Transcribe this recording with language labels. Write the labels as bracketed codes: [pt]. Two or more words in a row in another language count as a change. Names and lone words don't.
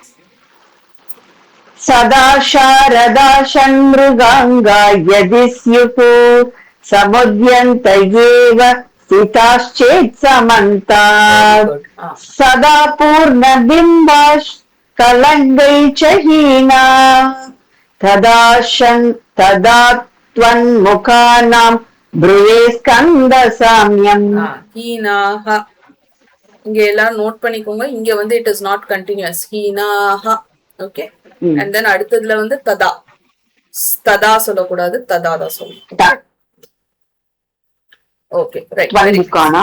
[sa] सदा शारदा षण्मुगाङ्कायदि स्युः समुद्यन्त एव स्थिताश्चेत् समन्तात्. सदा पूर्णबिम्बः कलङ्कैश्हीनाः तदा त्वन्मुखानां ब्रुवे स्कन्दसाम्यम्. [ta] ஹீனாஹ இங்க எல்லாம் நோட் பண்ணிக்கோங்க. இங்க வந்து [en] it is not continuous. [ta] ஹீனாஹ. ஓகே. [en] and then [ta] அடுத்ததுல வந்து ததா ததா சொல்லக்கூடாது, ததா தான் சொல்லணும். [en] okay right. [sa] त्वन्मुखानां